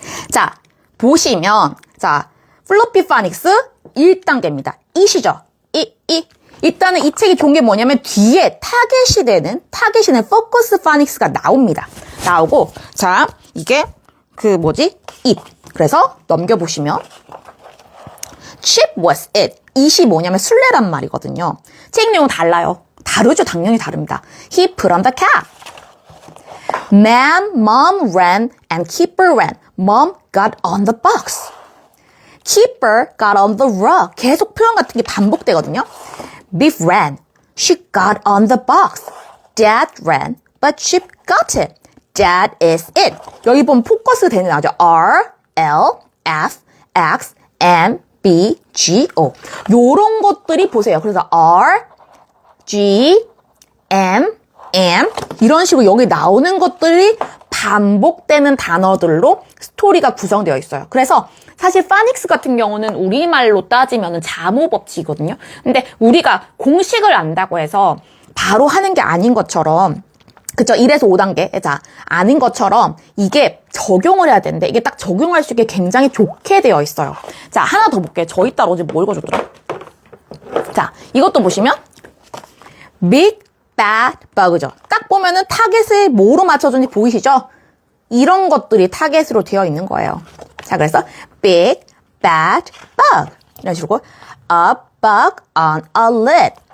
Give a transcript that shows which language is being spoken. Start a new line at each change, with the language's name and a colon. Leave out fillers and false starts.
Korean: 자, 보시면, 자, 플로피 파닉스 1단계입니다. 이시죠? 일단은 이 책이 좋은 게 뭐냐면 뒤에 타겟이 되는 포커스 파닉스가 나옵니다. 나오고, 자, 이게, it. 그래서
English: Chip was it.
Korean: it이 뭐냐면 술래란 말이거든요. 책 내용 달라요. 다르죠? 당연히 다릅니다.
English: He put on the cap. Mom ran and Keeper ran. Mom got on the box. Keeper got on the rug.
Korean: 계속 표현 같은 게 반복되거든요.
English: Biff ran. She got on the box. Dad ran, but Chip got it. That is it.
Korean: 여기 보면 포커스 되는 나오죠.
English: R, L, F, X, M, B, G, O.
Korean: 요런 것들이 보세요. 그래서 R, G, M, 이런 식으로 여기 나오는 것들이 반복되는 단어들로 스토리가 구성되어 있어요. 그래서 사실 파닉스 같은 경우는 우리말로 따지면 자모 법칙이거든요. 근데 우리가 공식을 안다고 해서 바로 하는 게 아닌 것처럼, 그쵸? 1에서 5단계. 자, 아닌 것처럼 이게 적용을 해야 되는데 이게 딱 적용할 수 있게 굉장히 좋게 되어 있어요. 자, 하나 더 볼게요. 저희 딸 어제 뭐 읽어줬더라? 자, 이것도 보시면 Big Bad Bug죠. 딱 보면은 타겟을 뭐로 맞춰준지 보이시죠? 이런 것들이 타겟으로 되어 있는 거예요. 자, 그래서
English: Big Bad Bug
Korean: 이런 식으로
English: A bug on a lid.